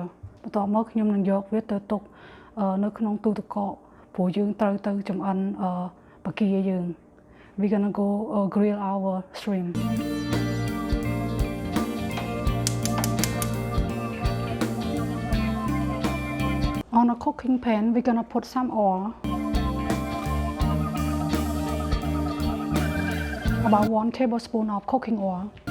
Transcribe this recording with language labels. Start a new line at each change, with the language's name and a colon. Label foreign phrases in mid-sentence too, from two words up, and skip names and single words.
Khmer: បន្ទាប់មកខ្ញុំនឹងយកវាទៅទុកនៅក្នុងទូទឹកកកព្រោះយើងត្រូវទៅចម្អិនបកាយើង
English: We're gonna go grill our shrimp. On a cooking pan, we're gonna put some oil. About 1 tablespoon of cooking oil.